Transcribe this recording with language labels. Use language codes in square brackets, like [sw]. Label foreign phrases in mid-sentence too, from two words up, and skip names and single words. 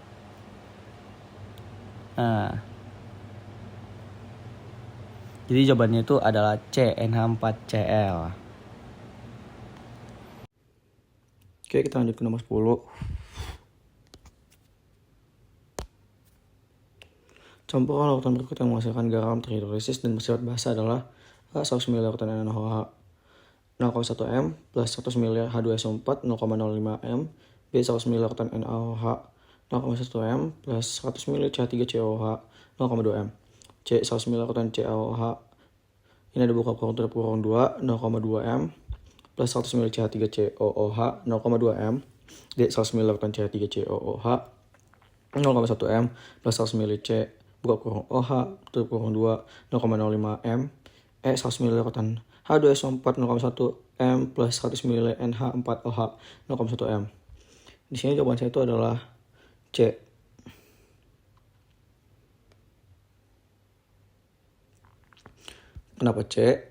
[id] Nah, jadi jawabannya itu adalah C, NH4Cl. Oke, kita lanjut ke nomor 10. Campuran larutan berikut yang menghasilkan garam terhidrolisis dan bersifat basa adalah A. 100 ml larutan NaOH 0,1 m plus 100 ml H2SO4 0,05 m, B. 100 ml larutan NaOH 0,1 m plus 100 ml CH3COOH 0,2 m, C. 100 ml larutan CaOH, ini ada buka kurung tutup kurung 2 0,2 m plus 100 ml CH3COOH 0,2 m, D. 100 ml larutan CH3COOH 0,1 m plus 100 ml C buka kurung OH tutup kurung 2 0,05 m, E. 100 ml larutan H2SO4 0,1 m plus 100 ml NH4OH 0,1 m. Di sini jawaban saya itu adalah C. Kenapa C?